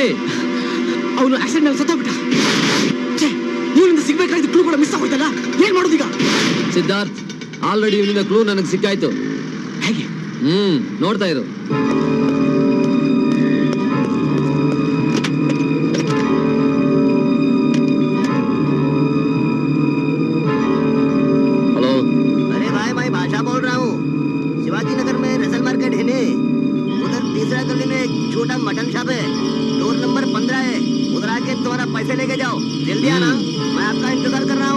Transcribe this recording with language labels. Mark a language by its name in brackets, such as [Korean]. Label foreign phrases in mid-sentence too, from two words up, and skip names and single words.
[Kannada] ಅವನು ಆಕ್ಸಿಡೆಂಟ್ ನಲ್ಲಿ ಸತ್ತೋಗ್ಬಿಟ್ಟ. ಇವನಿಂದ ಸಿಗ್ಬೇಕಾಗಿದ್ದು ಕ್ಲೂ ಕೂಡ ಮಿಸ್ ಆಗೋಯ್ತಲ್ಲ, ಏನ್ ಮಾಡೋದೀಗ? ಸಿದ್ಧಾರ್ಥ್, ಆಲ್ರೆಡಿ ಇವನಿಂದ ಕ್ಲೂ ನನಗೆ ಸಿಕ್ಕಾಯ್ತು. ಹೇಗೆ? ನೋಡ್ತಾ ಇರು. [Hindi] हेलो। अरे भाई मैं बादशाह बोल रहा हूँ। शिवाजी नगर में रसल मार्केट है ने, उधर तीसरा गली में एक छोटा [English] mutton shop [Hindi] है, [English] door number [Hindi] 15 है, उधर आके तुम्हारा पैसे लेके जाओ, जल्दी आना, मैं आपका इंतजार कर रहा हूँ।